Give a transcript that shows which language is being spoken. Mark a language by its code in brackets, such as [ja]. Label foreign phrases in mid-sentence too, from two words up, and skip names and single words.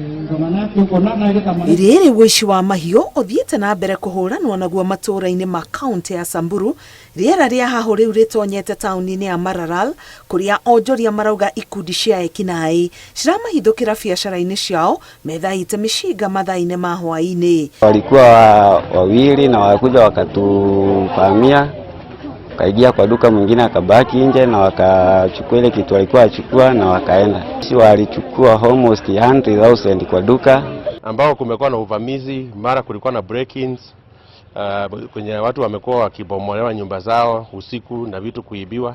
[ki] Iriri wishi wa mahiũ uthiĩte na mbere kũhũranwo naguo matũũra-inĩ ma kaunti ya Samburu. Rĩera rĩa haho rĩu rĩtonyete taũni-inĩ ya Maralal, kũrĩa onjoria marauga ikundi cia ekinaĩ ciramahithũkĩra biacara-inĩ ciao methaĩte mĩcinga mathaa-inĩ ma hwaĩ-inĩ. [sw] Walikuwa wawili na wakuja wakatuvamia, kaingia kwa duka, mwingine akabaki nje na wakachukua ile kitu walikuwa achukua na wakaenda. Sisi walichukua almost 100,000 kwa duka, ambao kumekuwa na uvamizi, mara kulikuwa na break-ins, kwenye watu wamekuwa wakibomolewa nyumba zao usiku na vitu kuibiwa.